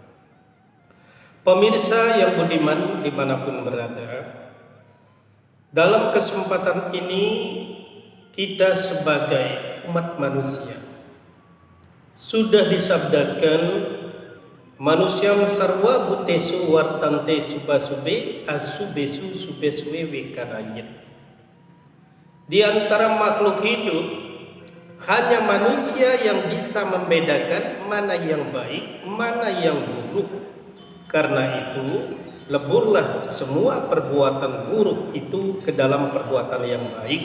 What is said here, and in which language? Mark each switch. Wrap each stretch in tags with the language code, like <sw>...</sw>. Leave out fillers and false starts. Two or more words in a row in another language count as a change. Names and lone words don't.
<id>Pemirsa yang budiman dimanapun berada, dalam kesempatan ini kita sebagai umat manusia sudah disabdakan</id> <sa>manusia sarwa butesu wartante subasube asubesu subeswe wekarayat.</sa> <id>Di antara makhluk hidup hanya manusia yang bisa membedakan mana yang baik, mana yang buruk. Karena itu, leburlah semua perbuatan buruk itu ke dalam perbuatan yang baik.</id>